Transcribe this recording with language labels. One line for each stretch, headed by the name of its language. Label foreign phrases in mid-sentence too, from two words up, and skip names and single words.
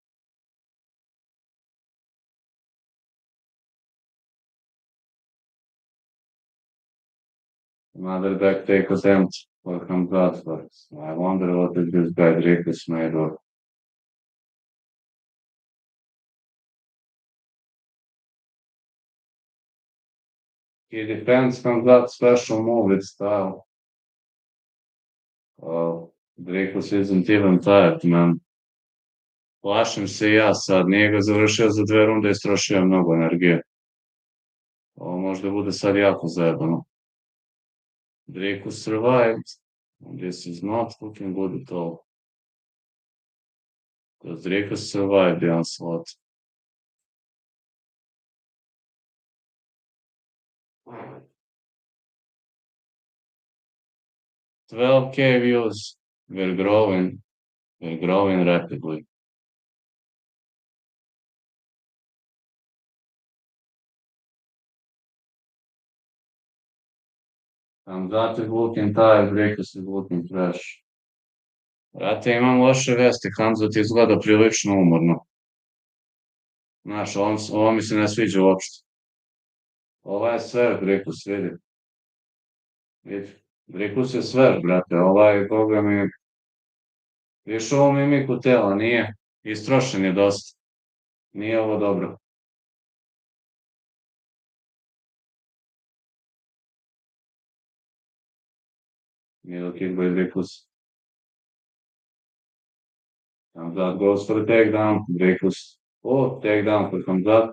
English: Another back take attempt for Khamzat, but I wonder what is this guy Dricus made of. He defends Khamzat's special move with style. Dricus isn't even tired, man.
Serbian: Plašim se i ja sad, nije ga završio za 2 runde, istrošio je mnogo energije. Ovo možda bude sad jako zajebano.
English: Dricus survived. This is not looking good at all. Because Dricus survived the onslaught. 12K views. We're growing. We're growing rapidly. Khamzat is looking tired, Dricus is looking fresh.
Serbian: Brate, imam loše vesti, Khamzat izgleda prilično umorno. Znaš, ovo mi se ne sviđa uopšte. Ovo je sve, Dricus, vidi. Vidi. Dricus je sve, brate, koga mi... Viš ovo mimiku tela, nije. Istrošen je dosta. Nije ovo dobro.
English: Middle kick by Dricus. Khamzat goes for the takedown. Dricus Oh, takedown for Khamzat.